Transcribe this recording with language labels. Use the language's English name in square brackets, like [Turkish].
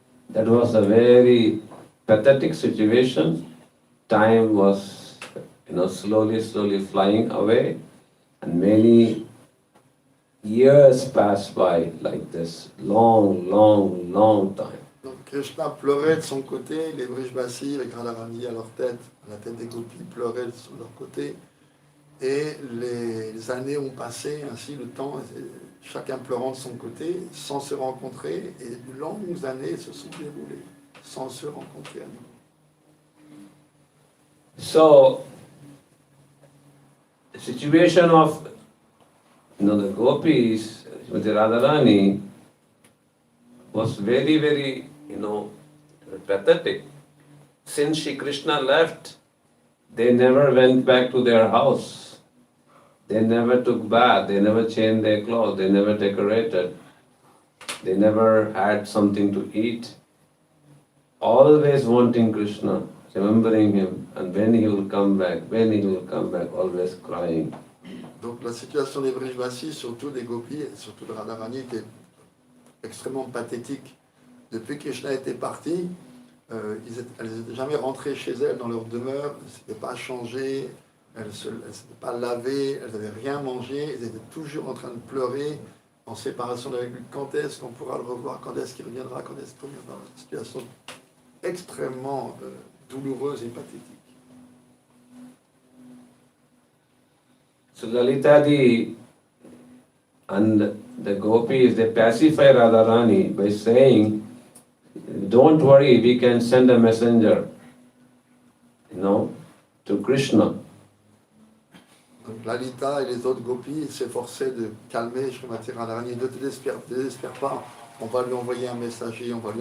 [English] That was a very pathetic situation. Time was, slowly flying away, and many years passed by like this, long time. [French] Donc Krishna pleurait de son côté, les Vrijbasis avec Radharani à leur tête, à la tête des gopis, pleuraient de leur côté. Et les années ont passé, ainsi le temps, chacun pleurant de son côté, sans se rencontrer, et de longues années se sont déroulées, sans se rencontrer à nouveau. [English] So, the situation of the gopis with the Radharani was very, very, pathetic. Since Shri Krishna left, they never went back to their house. They never took bath, they never changed their clothes, they never decorated, they never had something to eat. Always wanting Krishna, remembering him, and when he will come back, always crying. [French] Donc la situation des Vrijbasis, surtout des gopis, et surtout de Radharani, était extrêmement pathétique. Depuis que Krishna était parti, elles n'étaient jamais rentrées chez elles dans leur demeure, elles ne s'étaient pas changées, elles ne s'étaient pas lavées, elles n'avaient rien mangé, elles étaient toujours en train de pleurer, en séparation avec lui. Quand est-ce qu'on pourra le revoir? Quand est-ce qu'il reviendra? Quand est-ce qu'il reviendra? Une situation extrêmement douloureuse et pathétique. [English] So Lalita and the gopis, they pacify Radharani by saying, don't worry, we can send a messenger, to Krishna. [French] Donc Lalita et les autres gopis s'efforçaient de calmer Srimati Radharani. Ne te désespère pas, on va lui envoyer un messager,